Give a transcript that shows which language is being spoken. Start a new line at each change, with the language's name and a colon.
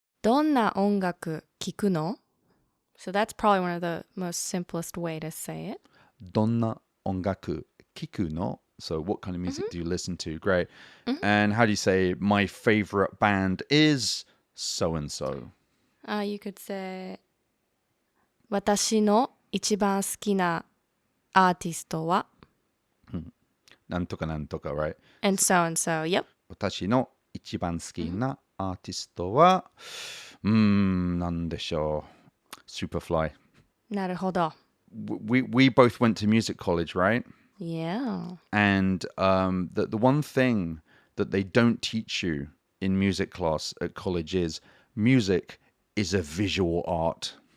Japanese: どんな音楽聴くの?
English: So that's probably one of the most simplest way to say it.
Japanese: どんな音楽聴くの?
English: So what kind of music do you listen to? Great. And how do you say, my favorite band is so-and-so? You could say,
Japanese: 私の一番好きなアーティストはなんとかなんとか, right?
English: And so, yep.
Japanese: 私の一番好きなアーティストは、なんでしょう. Superfly. なるほど.
English: We both went to music college, right? Yeah. And the one thing that they don't teach you in music class at college is music is a visual art.